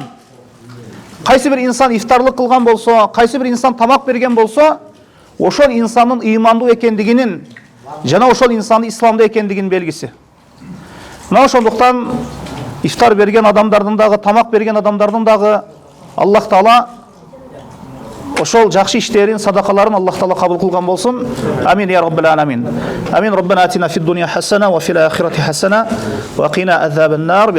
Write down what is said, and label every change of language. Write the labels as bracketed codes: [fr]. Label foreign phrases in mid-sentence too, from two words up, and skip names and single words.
[ky] Кайсы бир инсан ифтарлык кылган болсо, кайсы бир инсан тамак берген болсо, ошол инсандын имандуу экендигинин, жана ошол инсандын исламда экендигинин белгиси. Мына ошондуктан ифтар берген адамдардын дагы, тамак берген адамдардын дагы Аллах Таала ошол жакшы иштерин, садакаларын Аллах Таала кабыл кылган болсун. [ar] آمين يا رب العالمين. آمين. ربنا آتنا في الدنيا حسنة وفي الآخرة حسنة وقنا عذاب النار.